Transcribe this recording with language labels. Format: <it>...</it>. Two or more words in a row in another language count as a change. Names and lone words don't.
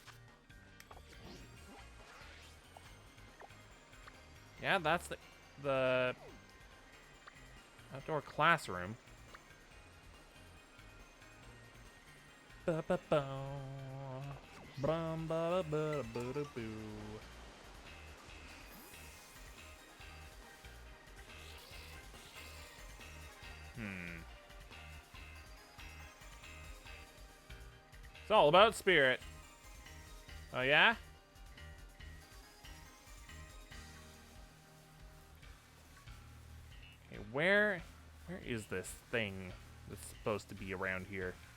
<en>Yeah, that's the outdoor classroom. Ba-ba-bow. Brum-ba-ba-ba-ba-ba-boo. It's all about spirit. Oh, yeah? Okay, where is this thing that's supposed to be around here?</en>